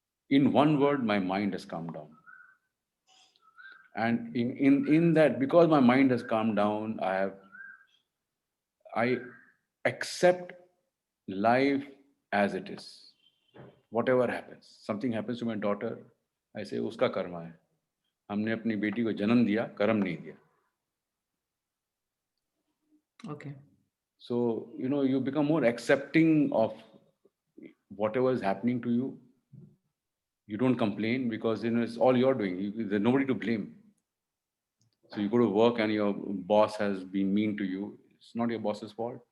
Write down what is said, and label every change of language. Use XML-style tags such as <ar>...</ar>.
<en>In one word, my mind has calmed down. And in that, because my mind has calmed down, I accept life as it is. Whatever happens, something happens to my daughter, I say</en> <hi>uska karma hai. हमने अपनी बेटी को जन्म दिया, कर्म नहीं दिया.</hi> <en>Okay. So, you become more accepting of whatever is happening to you. You don't complain because, it's all you're doing. There's nobody to blame. So you go to work and your boss has been mean to you. It's not your boss's fault.</en>